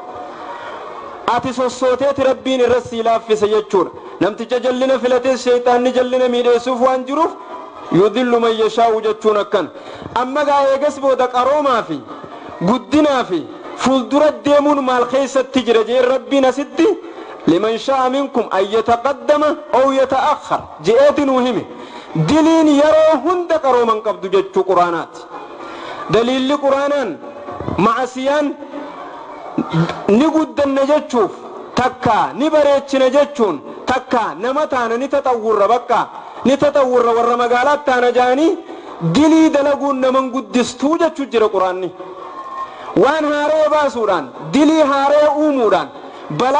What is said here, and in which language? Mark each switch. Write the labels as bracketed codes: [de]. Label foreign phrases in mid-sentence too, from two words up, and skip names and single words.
[om] ati sossooteeti rabbiin irra sii laaffise jechuudha namticha jallina filatees shayxaanni jallina miidheessuuf waan jiruuf [ar] يضل من يشاء [om] jechuun akkan amma gaa eegas booda qaroomaa fi guddinaa fi fuuldura deemuun maal keessatti jira jee rabbiin asitti [ar] لمن شاء منكم أن يتقدم أو يتأخر [om] je'eeti nuu hime diliin yeroo hunda qarooman qabdu jechuu quraanaati daliilli quraanaan ma'asiyaan ni guddanna jechuuf takka ni bareechina jechuun takka nama taana ni taxawwurra bakka ni taxawwurra warra magaalaatti taana jaanii dilii dalaguun naman guddistuu jechuu jira quraanni waan haaree baasuudhaan dilii haaree uumuudhaan balaa